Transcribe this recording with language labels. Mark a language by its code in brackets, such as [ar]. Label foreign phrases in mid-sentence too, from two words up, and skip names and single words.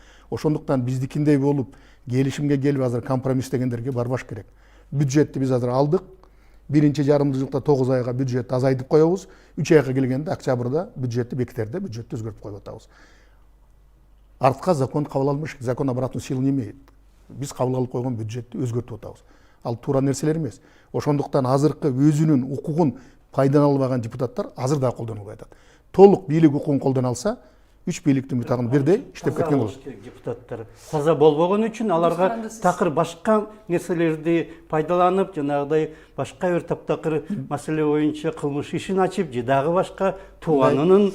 [ky] Ошондуктан биздикиндей болуп, келишимге келип азыр компромисс дегендерге барбаш керек. Бюджетти биз азыр алдык. Биринчи жарымдыгылыкта 9 айга бюджет азайтып коебуз. 3 айга келгенде октябрда бюджетти бекитерде бюджетти өзгөртүп коюп атабыз. Артка закон кабыл алмыш, [ru] закон обратную силу не имеет. [ky] Биз кабыл алып койгон бюджетти өзгөртүп атабыз. Ал туура нерселер эмес. Ошондуктан азыркы өзүнүн укугун пайдалана албаган депутаттар азыр да колдонулбай атат. Толук бийлик укугун колдоно алса, 3 бийликтин бутагын бирдей иштеп кеткен болот. Депутаттар таза болбогон үчүн аларга такыр башка нерселерди пайдаланып, жанагыдай башка бир таптакыр маселе боюнча кылмыш ишин ачып, же дагы башка тууганынын